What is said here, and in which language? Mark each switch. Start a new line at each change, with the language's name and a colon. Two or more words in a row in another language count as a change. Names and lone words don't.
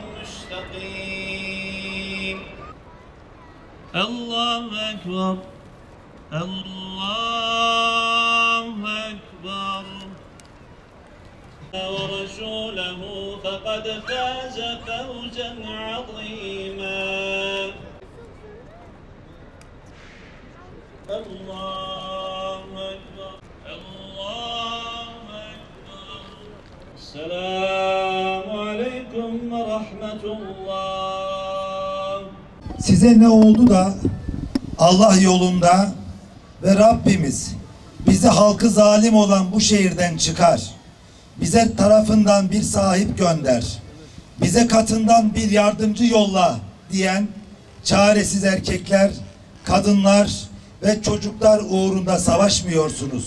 Arabic: مستقيم الله أكبر الله أكبر ورسوله فقد فاز فوزا عظيما الله أكبر الله أكبر السلام عليكم ورحمة الله.
Turkish: Size ne oldu da Allah yolunda ve Rabbimiz bizi halkı zalim olan bu şehirden çıkar. Bize tarafından bir sahip gönder. Bize katından bir yardımcı yolla diyen çaresiz erkekler, kadınlar ve çocuklar uğrunda savaşmıyorsunuz.